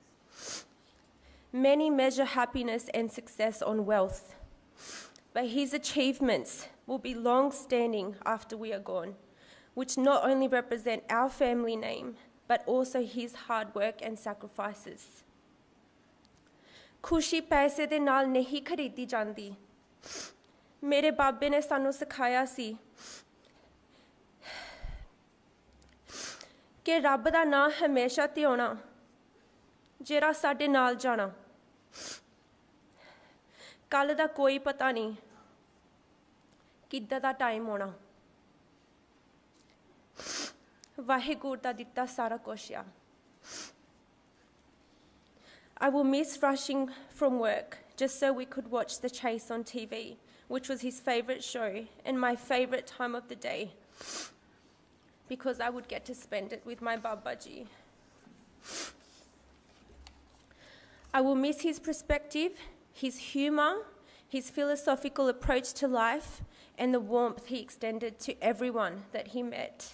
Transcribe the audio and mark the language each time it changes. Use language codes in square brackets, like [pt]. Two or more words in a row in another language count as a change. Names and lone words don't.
[en] Many measure happiness and success on wealth, but his achievements will be long-standing after we are gone, which not only represent our family name, but also his hard work and sacrifices. [pa] ਖੁਸ਼ੀ ਪੈਸੇ ਦੇ ਨਾਲ ਨਹੀਂ ਖਰੀਦੀ ਜਾਤੀ। ਮੇਰੇ ਬਾਬੇ ਨੇ ਸਾਨੂੰ ਸਿਖਾਇਆ ਸੀ ਕਿ ਰੱਬ ਦਾ ਨਾਮ ਹਮੇਸ਼ਾ ਤੇ ਹੋਣਾ ਜਿਹੜਾ ਸਾਡੇ ਨਾਲ ਜਾਣਾ। ਕੱਲ੍ਹ ਦਾ ਕੋਈ ਪਤਾ ਨਹੀਂ ਕਿੱਦਾਂ ਦਾ ਟਾਈਮ ਹੋਣਾ। ਵਾਹਿਗੁਰੂ ਦਾ ਦਿੱਤਾ ਸਾਰਾ ਕੁਝ ਆ। [en] I will miss rushing from work just so we could watch The Chase on TV, which was his favourite show and my favourite time of the day, because I would get to spend it with my Babaji. I will miss his perspective, his humour, his philosophical approach to life, and the warmth he extended to everyone that he met.